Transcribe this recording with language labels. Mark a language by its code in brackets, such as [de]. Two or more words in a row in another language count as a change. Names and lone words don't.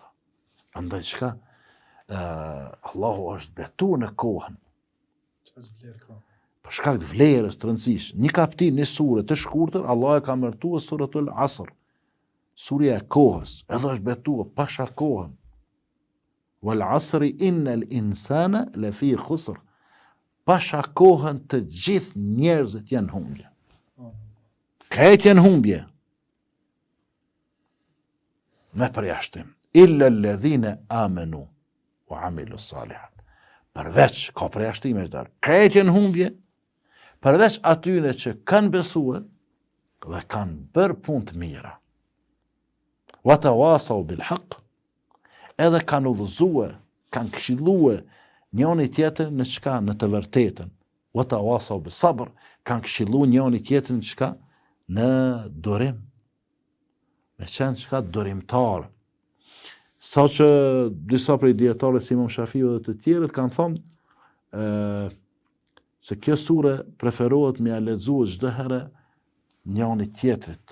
[sq] Andaj çka? Allahu është betu në kohën. Për shkak të vlerës të rëndësishme. Një kaptin, një sure të shkurtër, Allah e ka mërtuar [ar] سورة العصر. [sq] Surja e kohës, edhe është betuar pasha kohën. [ar] والعصر إن الإنسان لفي خسر. [sq] Pasha kohën të gjithë njerëzit janë humbje. Krejt janë humbje. Me përjashtim. [ar] إلا الذين آمنوا وعملوا الصالحات. [sq] Përveç, ka përjashtime që darë. Krejt janë humbje, përveç atyre që kanë besuar dhe kanë bërë punë të mira. [ar] وتواصوا بالحق, [sq] edhe kanë udhëzuar, kanë këshilluar njëri tjetrin në çka, në të vërtetën. [ar] وتواصوا بالصبر, [sq] kanë këshilluar njëri tjetrin në çka, në durim. Me qenë çka durimtar. Sa që disa prej dietarëve si Imam Shafiu dhe të tjerët kanë thonë se kjo sure preferohet me a lexuar çdo herë njëri tjetrit.